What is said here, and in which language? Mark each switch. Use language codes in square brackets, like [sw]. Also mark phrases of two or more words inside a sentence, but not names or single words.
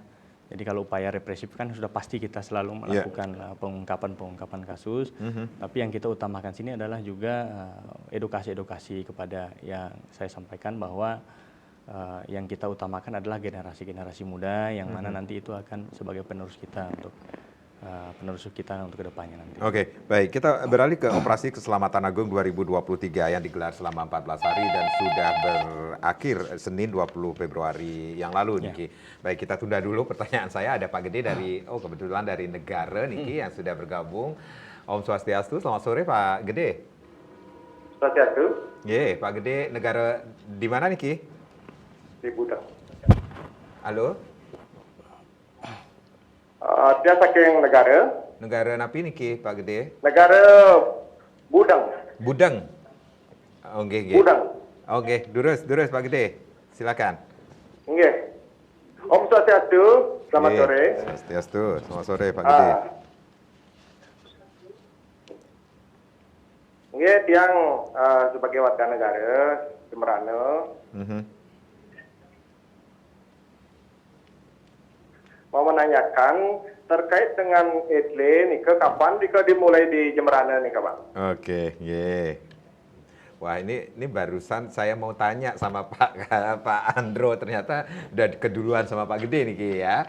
[id] Jadi kalau upaya represif kan sudah pasti kita selalu melakukan pengungkapan kasus, tapi yang kita utamakan sini adalah juga edukasi kepada yang saya sampaikan bahwa yang kita utamakan adalah generasi muda yang mana nanti itu akan sebagai penerus kita untuk kedepannya nanti. Oke, baik. Kita beralih ke Operasi Keselamatan Agung 2023 yang digelar selama 14 hari dan sudah berakhir Senin 20 Februari yang lalu, Niki. Baik, kita tunda dulu pertanyaan saya. Ada Pak Gede kebetulan dari negara, Niki, yang sudah bergabung. [ban] Om Swastiastu, [id] selamat sore Pak Gede. Swastiastu. Pak Gede, negara di mana, Niki? Di Budang. Halo? Dia saking negara. [ban] Negara napi niki Pak Gede? [id] Negara Budang. Budang. Oke. Budang. Oke, durus Pak Gede. Silakan. Nggih. [ban] Om Swastiastu, [id] selamat sore. Swastiastu, selamat sore Pak Gede. Nggih, tiang sebagai warga negara Jembrana. Mau menanyakan terkait dengan etle nih ke kapan dimulai di Jemberana nih Pak? Oke, ye. Wah ini barusan saya mau tanya sama Pak Andro, ternyata udah keduluan sama Pak Gede nih Ki ya.